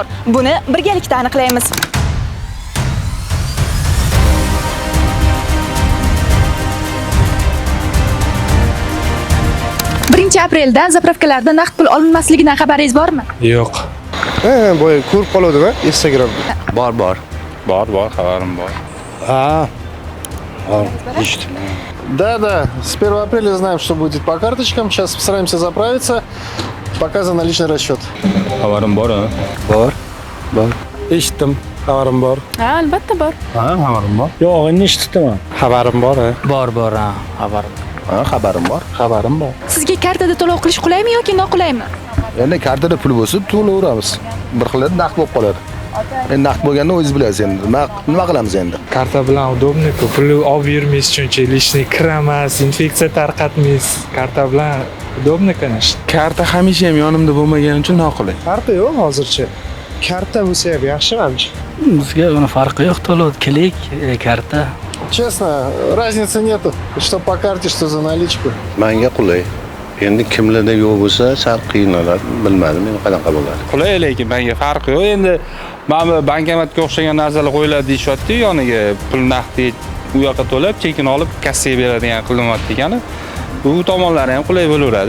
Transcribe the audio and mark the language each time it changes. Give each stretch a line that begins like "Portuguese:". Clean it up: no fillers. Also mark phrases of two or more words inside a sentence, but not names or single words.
Uzbek: Buni birgalikda aniqlaymiz. 1 aprelda zapravkalarda naqd pul olinmasligidan xabaringiz bormi? Yo'q. Boya ko'rib qoluvdim-a, Instagramda. Bor. Bor, xabarim bor. Ha. Eshitdim.
Russian: Да, с 1 апреля знаем, что будет по карточкам. Сейчас постараемся заправиться. Показан наличный расчет.
Uzbek: Xabarim bor-a? Bor. Eshitdim. Xabarim bor. Ha, albatta bor. Ha, xabarim bor. Yo'q, endi eshitdim. Xabarim bor. Bor, ha, xabarim. Ha, xabarim bor. Sizga kartada to'lov qilish qulaymi yoki noqulaymi? Endi kartada pul bo'lsa, to'laveramiz. Bir xil naqd bo'lib qoladi. Endi naqd bo'lganda o'zingiz bilasiz endi. Nima qilamiz endi? Karta bilan удобно-ku. Pulni olib yurmaysiz shuncha, lishni kiramas, infeksiya tarqatmaysiz. Karta bilan
Russian: удобно, конечно.
Uzbek: Karta hamisha ham yonimda bo'lmagani uchun noqulay. Karta yo'q hozircha. Karta bo'lsa ham yaxshi menimcha. Bizga uni farqi yo'q, to'lov kilik, karta.
Russian: Честно, разницы нету. Что по карте, что за наличку.
Uzbek: Menga qulay. Endi kimlarda yo'q bo'lsa, sal qiynaladi, bilmadim men qanaqa bo'ladi. Qulay, lekin menga farqi yo'q. Endi mana bu bankomatga o'xshagan narsalar qo'yiladi deyapti, yoniga pul naqd u yoqqa to'lab, chekin olib kassaga beradigan qilinyapti ekan. Bu tomonlari ham qulay bo'laveradi.